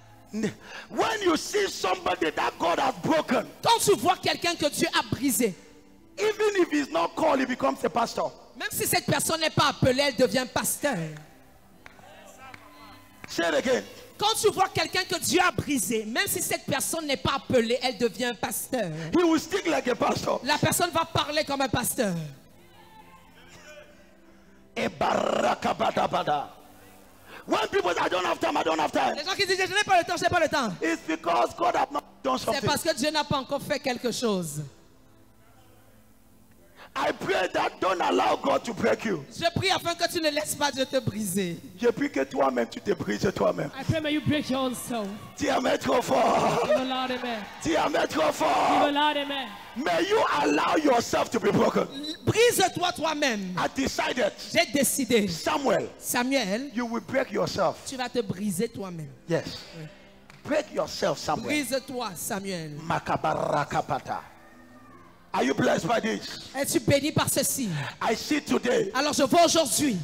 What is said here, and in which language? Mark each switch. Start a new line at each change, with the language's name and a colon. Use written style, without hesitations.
English: When you see somebody that God has broken,
French: Quand tu vois quelqu'un que Dieu a brisé,
English: even if he's not called, he becomes a pastor.
French: même si cette personne n'est pas appelée, elle devient pasteur.
English: Say it again.
French: Quand tu vois quelqu'un que Dieu a brisé, même si cette personne n'est pas appelée, elle devient pasteur.
English: He will speak like a pastor.
French: La personne va parler comme un pasteur.
English: When people say, I don't have time, I don't have time,
French: Les gens qui disent, je n'ai pas le temps, je n'ai pas le temps.
English: it's because God has not done
French: C'est
English: something.
French: parce que Dieu n'a pas encore fait quelque chose.
English: I pray that don't allow God to break you.
French: Je prie afin que tu ne laisses pas Dieu te briser. Je prie que toi-même tu te brises toi-même.
English: I pray may you break your own soul.
French: Tu es trop fort.
English: Give a loud amen.
French: Tu es trop
English: Give a
French: fort.
English: loud amen. May you allow yourself to be broken.
French: Brise-toi toi-même.
English: I decided,
French: J'ai décidé.
English: Samuel,
French: Samuel,
English: you will break yourself.
French: tu vas te briser toi-même.
English: Yes. Break yourself, Samuel.
French: Brise-toi, Samuel.
English: Makabarakapata. Are you blessed by this?
French: Es-tu béni par ceci?
English: I see today,
French: Alors je vois aujourd'hui,